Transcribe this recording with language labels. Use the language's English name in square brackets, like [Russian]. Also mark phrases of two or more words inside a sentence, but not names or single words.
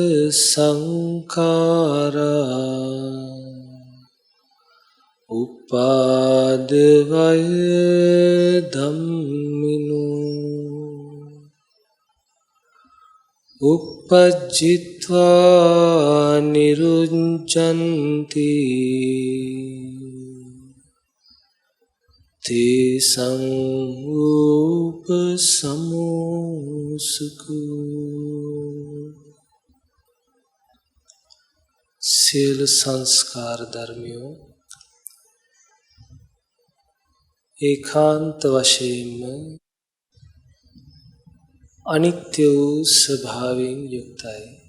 [Pali] sankhara uppadavaya dhammino uppajjitva nirunchanti te samupasamo sukho [Sinhala] සියලු සංස්කාර ධර්මයෝ ඒකාන්ත වශයෙන්ම අනිත්‍ය වූ ස්වභාවයෙන් යුක්තයි.